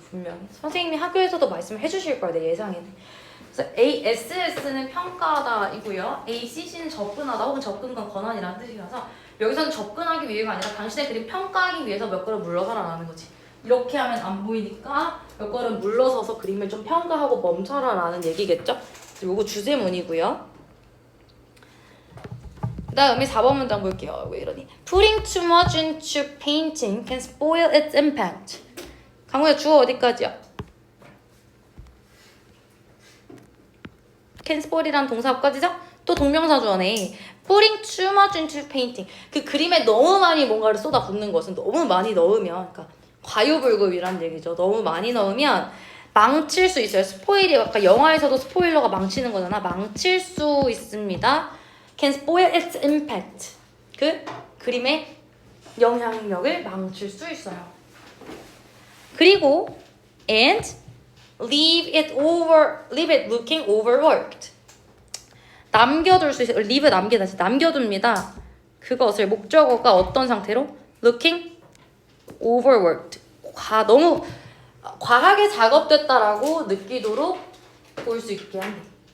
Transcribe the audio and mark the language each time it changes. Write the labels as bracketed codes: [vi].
[ko] 분명히 선생님이 학교에서도 말씀을 해주실 거야, 내 예상에는. 그래서 ASS는 평가하다이고요, ACC는 접근하다 혹은 접근권 권한이라는 뜻이라서 여기서는 접근하기 위해가 아니라 당신의 그림 평가하기 위해서 몇 걸음 물러서라라는 거지. 이렇게 하면 안 보이니까 몇 걸음 물러서서 그림을 좀 평가하고 멈춰라라는 얘기겠죠? 요거 주제문이고요. 그 다음에 4번 문장 볼게요. 왜 이러니? [en] Putting too much into painting can spoil its impact. [ko] 강우야 주어 어디까지야? can spoil이란 동사 어디까지죠? 또 동명사 주어네. [en] putting too much into painting. [ko] 그 그림에 너무 많이 뭔가를 쏟아붓는 것은 너무 많이 넣으면, 그러니까 과유불급이란 얘기죠. 너무 많이 넣으면 망칠 수 있어요. 스포일이 아까 영화에서도 스포일러가 망치는 거잖아. 망칠 수 있습니다. [en] can spoil its impact. [ko] 그 그림의 영향력을 망칠 수 있어요. [en] 그리고 and leave it looking overworked. [ko] 남겨둘 수 있어요. leave 남겨둡니다. 그것을 목적어가 어떤 상태로? [en] looking overworked. [ko] 너무 과하게 작업됐다라고 느끼도록 볼 수 있게 합니다.